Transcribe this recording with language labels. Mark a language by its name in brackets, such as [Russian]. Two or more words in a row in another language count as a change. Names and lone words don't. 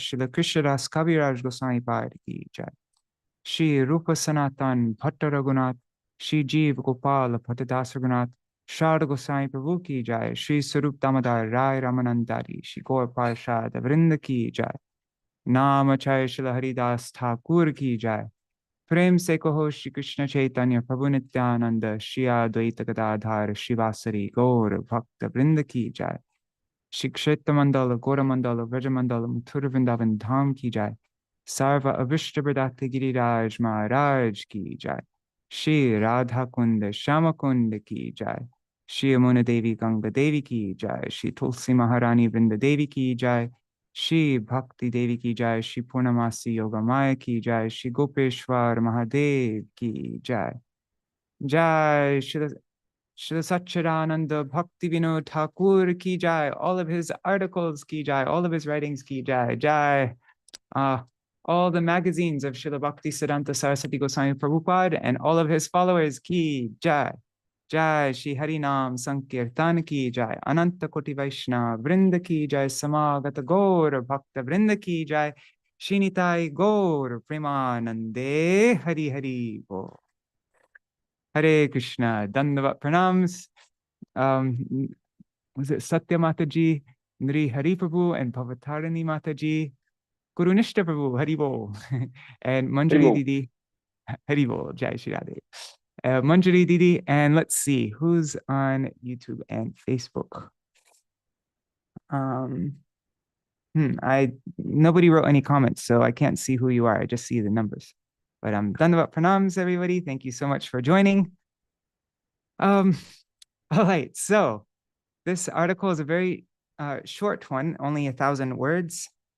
[Hindi] श्री कृष्णदास कविराज गोसाई पाद की जाय। श्री रूप सनातन भट्ट रघुनाथ श्री जीव गोपाल भट्टदास रघुनाथ शारद गोसाई प्रभु की जाय। श्री स्वरूप दामोदर राय रामानंदारी श्री गौर पार्षद वृंद की जाय। नाम चय श्री हरिदास ठाकुर की जाय। प्रेम से कहो श्री कृष्ण चैतन्य प्रभु नित्यानंद श्री अद्वैत गदाधर शिवासरी गौर भक्त वृंद की जाय। श्री क्षेत्र मंडल गौर मंडल व्रज मंडल मथुर वृंदावन धाम की जाय। सर्व अविष्ट प्रदाते गिरिराज महाराज की जाय। श्री राधा कुंड श्याम कुंड की जाय। श्री यमुना देवी गंगा देवी की जाय। श्री तुलसी महारानी वृंद देवी की जाय। श्री भक्ति देवी की जाय। श्री पूर्णमासी योगा माया की जाय। श्री गोपेश्वर महादेव की जाय। जय श्री Saccidānanda Bhaktivinoda Ṭhākura की जय, [English] all of his articles [Hindi] की जय, [English] all of his writings [Hindi] की जय, जय. [English] All the magazines of Srila Bhaktisiddhanta Saraswati Goswami Prabhupada and all of his followers [Hindi] की जय. जय श्री हरिनाम संकीर्तन की जय. अनंत कोटि वैष्णव वृंद की जय। समागत गौर भक्त वृंद की जय. [Bangla] শিনিতাই গৌর প্রেমানন্দে হরি হরি বো. [English] Hare Krishna, Dandavat Pranams. Was it Satya Mataji, Nri Hari Prabhu, and Pavatarani Mataji, Guru Nishta Prabhu, [Hindi] हरि बोल, [English] and Manjari Didi, [Hindi] हरि बोल, जय श्री राधे. [English] Manjari Didi, and let's see who's on YouTube and Facebook. Nobody wrote any comments, so I can't see who you are. I just see the numbers. But Dandavat Pranams, everybody. Thank you so much for joining. All right, so this article is a very short one, only 1,000 words.